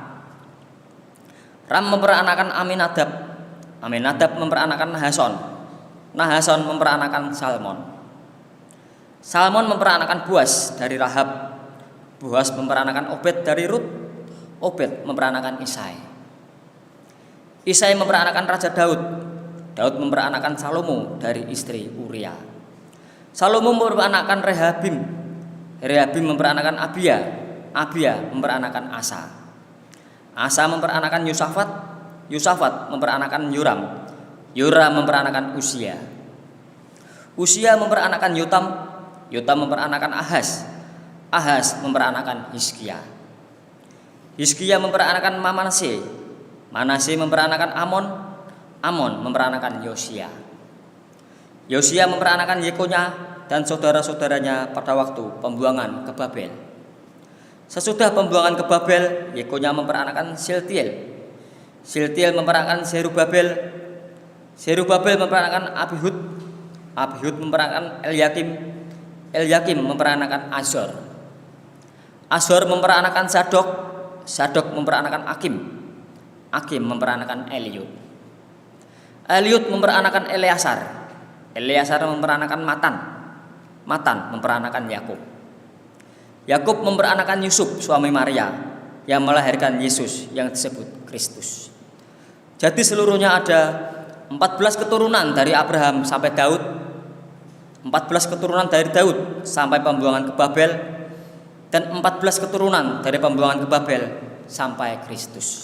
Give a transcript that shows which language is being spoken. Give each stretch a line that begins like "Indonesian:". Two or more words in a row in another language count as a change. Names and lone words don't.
Indonesian: Ram memperanakan Aminadab, Aminadab memperanakan Nahason, Nahason memperanakan Salmon. Salmon memperanakan Boas dari Rahab, Boas memperanakan Obed dari Rut, Obed memperanakan Isai. Isai memperanakan Raja Daud, Daud memperanakan Salomo dari istri Uria. Salomo memperanakan Rehabim, Rehabim memperanakan Abia, Abia memperanakan Asa. Asa memperanakan Yosafat, Yosafat memperanakan Yoram, Yoram memperanakan Usia. Usia memperanakan Yotam, Yotam memperanakan Ahaz, Ahaz memperanakan Hizkia. Hizkia memperanakan Manase, Manase memperanakan Amon, Amon memperanakan Yosia. Yosia memperanakan Yekonya dan saudara-saudaranya pada waktu pembuangan ke Babel. Sesudah pembuangan ke Babel, Yekonya memperanakan Siltiel, Siltiel memperanakan Zerubabel, Zerubabel memperanakan Abihud, Abihud memperanakan Elyakim, Elyakim memperanakan Azor, Azor memperanakan Sadok, Sadok memperanakan Akim, Akim memperanakan Eliud, Eliud memperanakan Eleasar, Eleasar memperanakan Matan, Matan memperanakan Yakub. Yakub memperanakan Yusuf suami Maria yang melahirkan Yesus yang disebut Kristus. Jadi seluruhnya ada 14 keturunan dari Abraham sampai Daud, 14 keturunan dari Daud sampai pembuangan ke Babel, dan 14 keturunan dari pembuangan ke Babel sampai Kristus.